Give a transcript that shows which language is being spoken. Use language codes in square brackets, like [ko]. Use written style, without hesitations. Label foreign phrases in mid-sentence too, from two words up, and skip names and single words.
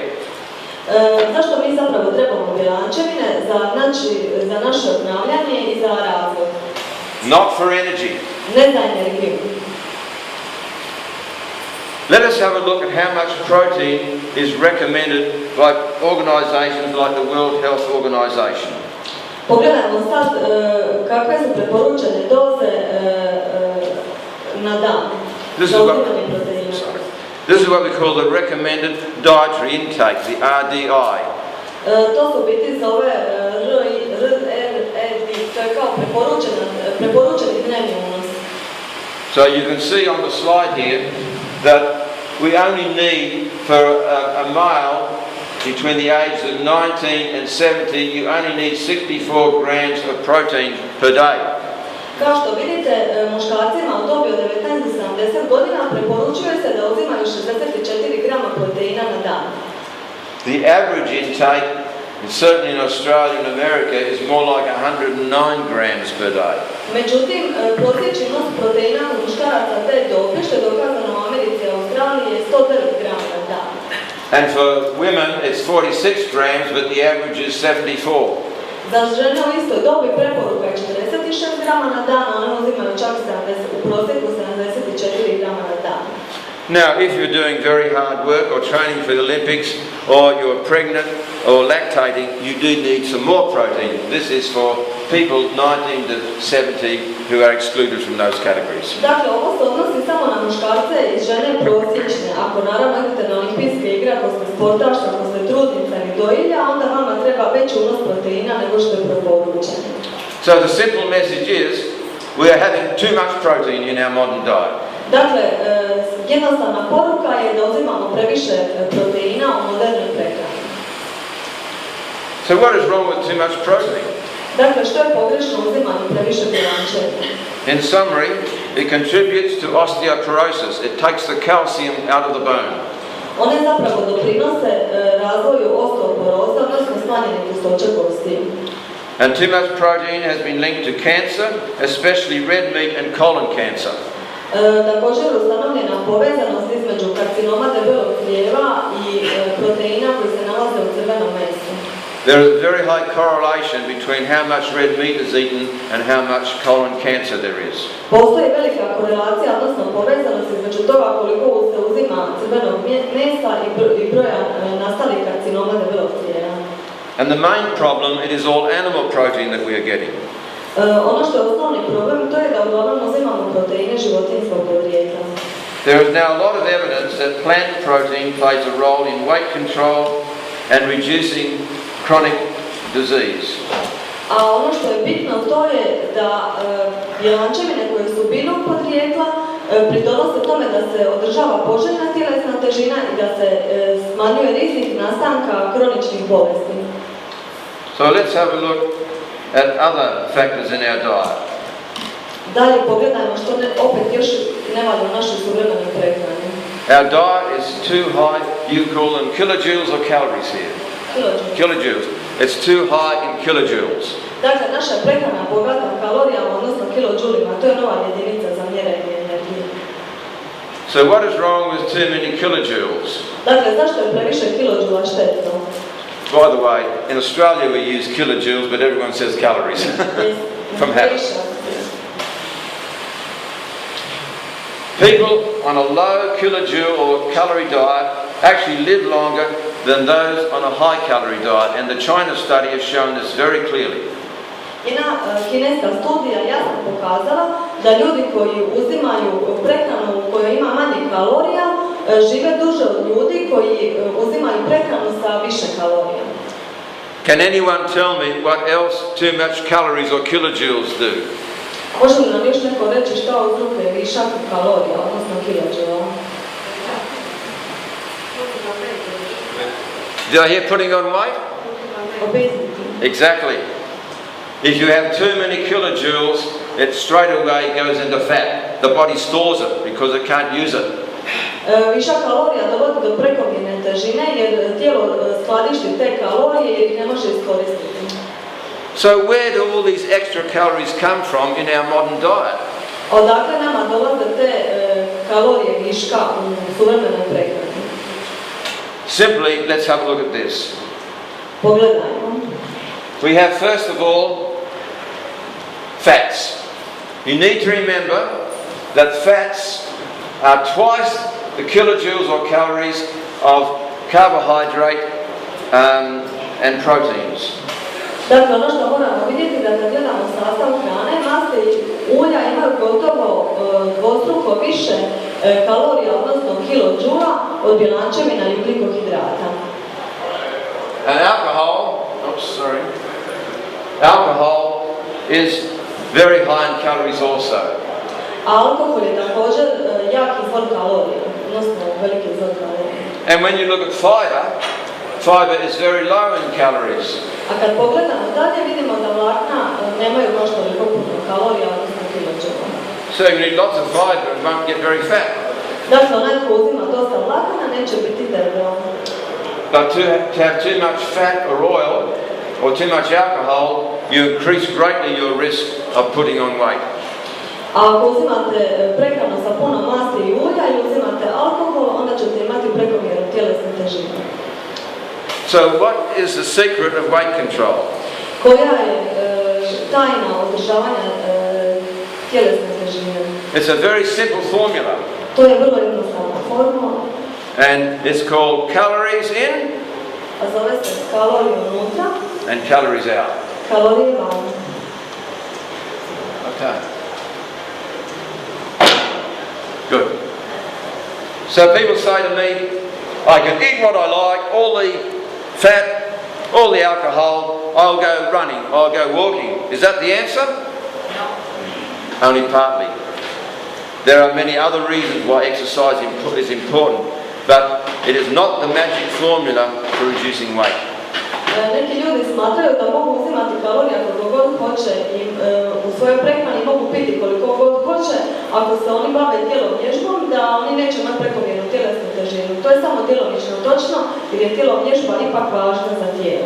[hr] Zašto mi zapravo trebamo bjelančevine? Za naše obnavljanje i za razvoj. [en] Not for energy. [hr] Ne za energiju. [en] Let us have a look at how much protein is recommended by organizations like the World Health Organization. [hr] Pogledajmo sad kakve su preporučene doze na dan za uzimanje proteina. [en] This is what we call the recommended dietary intake, the RDI. [hr] To su biti zove RDI, to je kao preporučeni dnevni unos. [en] So you can see on the slide here that we only need for a male between the ages of 19 and 70, you only need 64 grams of protein per day. [hr] Kao što vidite, muškarcima u dobi od 19 do 70 godina preporučuje se da uzimaju 64 grama proteina na dan. [en] The average intake, certainly in Australia and America, is more like 109 grams per day. [hr] Međutim, prosječni unos proteina kod muškaraca te dobi, što je dokazano u Americi i Australiji, je 109 grama na dan. [en] And for women, it's 46 grams, but the average is 74. [hr] Za žene u istoj dobi preporuka je 46 grama na dan, a one uzimaju čak u prosjeku 74 grama na dan. [en] Now, if you're doing very hard work or training for the Olympics, or you're pregnant or lactating, you do need some more protein. This is for people 19 to 70 who are excluded from those categories. [hr] Dakle, ovo se odnosi samo na muškarce i žene prosječne. Ako naravno idete na olimpijske igre, ako ste sportaš, ako ste trudnica ili dojilja, onda vama treba veći unos proteina nego što je preporučeno. [en] So the simple message is, we are having too much protein in our modern diet. [hr] Dakle, jednostavna poruka je da uzimamo previše proteina u modernoj prehrani. [en] So what is wrong with too much protein? [hr] Dakle, što je pogrešno uzimanje previše bjelančevina? [en] In summary, it contributes to osteoporosis. It takes the calcium out of the bone. [hr] One zapravo doprinose razvoju osteoporoze, odnosno smanjenje gustoće kosti. [en] And too much protein has been linked to cancer, especially red meat and colon cancer. [hr] Također je ustanovljena povezanost između karcinoma debelog crijeva i proteina koji se nalaze u crvenom mesu. [en] There is a very high correlation between how much red meat is eaten and how much colon cancer there is. [hr] Postoji velika korelacija, odnosno povezanost između toga koliko se uzima crvenog mesa i broja nastalih karcinoma debelog crijeva. [en] And the main problem, it is all animal protein that we are getting. [hr] Ono što je osnovni problem, to je da uglavnom uzimamo proteine životinjskog podrijetla. [en] There is now a lot of evidence that plant protein plays a role in weight control and reducing chronic disease. [hr] A ono što je bitno to je da bjelančevine koje su biljnog podrijetla pridonose tome da se održava poželjna tjelesna težina i da se smanjuje rizik nastanka kroničnih bolesti. [en] So let's have a look at other factors in our diet. [hr] Dalje pogledajmo što opet još ne valja u našoj suvremenoj prehrani. [en] Our diet is too high, you call them kilojoules or calories here? Kilojoules. It's too high in kilojoules. [hr] Dakle, naša prehrana bogata kalorijama, odnosno kilodžulima, to je nova jedinica za mjerenje energije. [en] So what is wrong with too many kilojoules? [hr] Dakle, zašto je previše kilodžula štetno? [en] By the way, in Australia we use kilojoules, but everyone says calories from habit. People on a low kilojoule or calorie diet actually live longer than those on a high calorie diet, and the China study has shown this very clearly. [hr] Kineska studija jasno pokazala da ljudi koji uzimaju prehranu koja ima manje kalorija žive duže od ljudi koji uzimaju prehranu sa više kalorija. [en] Can anyone tell me what else too much calories or kilojoules do? [hr] Može li nam još neko reći šta uzrokuje višak kalorija, odnosno kilodžula? [en] Did I hear putting on weight? Obesity. Exactly. If you have too many kilojoules, it straight away goes into fat. The body stores it because it can't use it. [hr] Višak kalorija dovodi do prekomjerne težine jer tijelo skladišti te kalorije jer ih ne može iskoristiti. [en] So where do all these extra calories come from in our modern diet? [hr] Odakle nama dolaze te kalorije viška u suvremenoj prehrani? [en] Simply, let's have a look at this. [hr] Pogledajmo. [en] We have first of all fats. You need to remember that fats are twice the kilojoules or calories of carbohydrate and proteins. [hr] Dakle, ono što moramo vidjeti da kad gledamo sastav hrane, masti i ulja imaju gotovo dvostruko više kalorija, odnosno kilodžula od bjelančevina i ugljikohidrata. [en] And alcohol is very high in calories also. [hr] A alkohol je također jak izvor kalorija, odnosno veliki izvor kalorija. [en] And when you look at fiber is very low in calories. [hr] A kad pogledamo dalje vidimo da vlakna nemaju baš toliko puno kalorija, odnosno kilodžula. [en] So you need lots of fiber and won't get very fat. [hr] Dakle, onaj ko uzima dosta vlakana neće biti debel. [en] But to have too much fat or oil or too much alcohol, you increase greatly your risk of putting on weight. [hr] A ako uzimate prehranu sa puno masti i ulja i uzimate alkohol, onda ćete imati prekomjernu tjelesnu težinu. [en] So what is the secret of weight control? [hr] Koja je tajna održavanja tjelesne težine? [en] It's a very simple formula. [hr] To je vrlo jednostavna formula. [en] And it's called calories in [hr] A zove se kalorije unutra, [en] and calories out. [hr] kalorije van. [en] Okay. Good. So people say to me, I can eat what I like, all the fat, all the alcohol, I'll go running, I'll go walking. Is that the answer? No. Only partly. There are many other reasons why exercise is important, but it is not the magic formula for reducing weight. [hr] Neki ljudi smatraju da mogu uzimati kalorija koliko god hoće i u svojoj prehrani mogu piti koliko god hoće, ako se oni bave tjelovježbom, da oni neće imati prekomjernu tjelesnu težinu. To je samo djelomično točno, jer je tjelovježba ipak važna za tijelo.